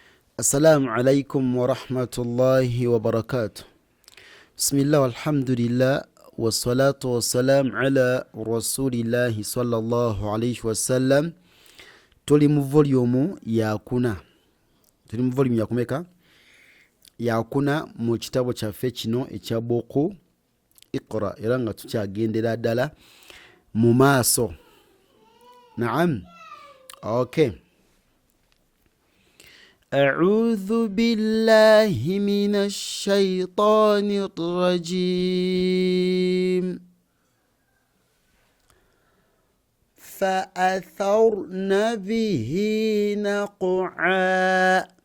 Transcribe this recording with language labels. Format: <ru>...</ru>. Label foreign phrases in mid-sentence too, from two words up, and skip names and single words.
<ar>السلام عليكم ورحمة الله وبركاته. بسم الله والحمد لله والصلاة والسلام على رسول الله صلى الله عليه وسلم.</ar> <lg>tuli mu volume yakuna yakumeka yakuna mu kitabo kyaffe kino ekya buku Iqra, era nga tukyagendera ddala mu maaso. Naam. Okay.</lg> <ar>أعوذ بالله من الشيطان الرجيم. فأثرن به نقعا.</ar>